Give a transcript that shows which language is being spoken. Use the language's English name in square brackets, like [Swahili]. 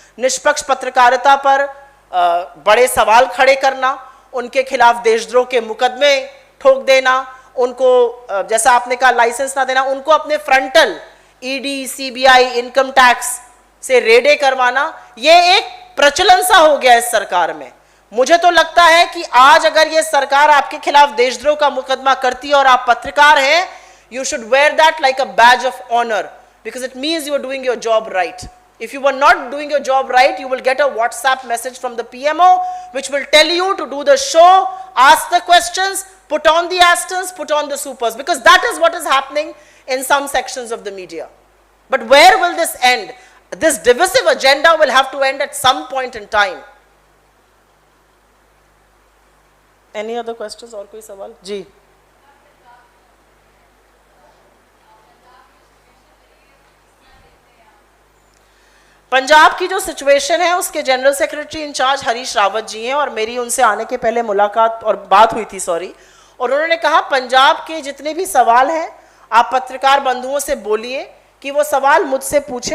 [Hindi] निष्पक्ष पत्रकारिता पर बड़े सवाल खड़े करना, उनके खिलाफ देशद्रोह के मुकदमे ठोक देना, उनको जैसा आपने कहा लाइसेंस ना देना, उनको अपने frontal ED, CBI, income tax से रेडे करवाना, ये एक प्रचलन सा हो गया इस सरकार में। मुझे तो लगता है कि आज अगर ये सरकार आपके खिलाफ देशद्रोह का मुकदमा करती है और आप पत्रकार हैं, [English] you should wear that like a badge of honor, because it means you are doing your job right. If you were not doing your job right, you will get a WhatsApp message from the PMO which will tell you to do the show, ask the questions, put on the asterisks, put on the supers, because that is what is happening in some sections of the media. But where will this end? This divisive agenda will have to end at some point in time. Any other questions [Hindi] और कोई सवाल? जी पंजाब की जो situation है उसके general secretary in charge Harish Rawat ji हैं और मेरी उनसे आने के पहले मुलाकात और बात हुई थी और उन्होंने कहा पंजाब के जितने भी सवाल हैं आप पत्रकार बंधुओं से बोलिए कि वो सवाल मुझसे पूछें।